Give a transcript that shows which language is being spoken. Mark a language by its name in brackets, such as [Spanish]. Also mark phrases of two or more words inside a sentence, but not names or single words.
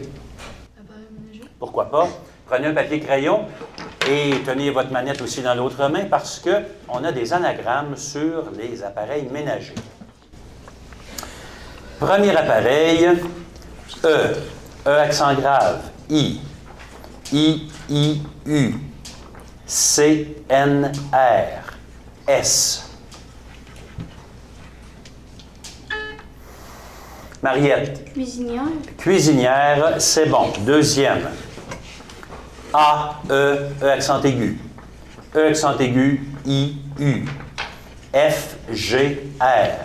[French] Appareil ménager. Pourquoi pas? Prenez un papier-crayon et tenez votre manette aussi dans l'autre main parce qu'on a des anagrammes sur les appareils ménagers. Premier appareil, E. E accent grave. I. I-I-U. C-N-R. S. Mariette. Cuisinière. Cuisinière, c'est bon. Deuxième. A, E, E accent aigu. E accent aigu, I, U. F, G, R.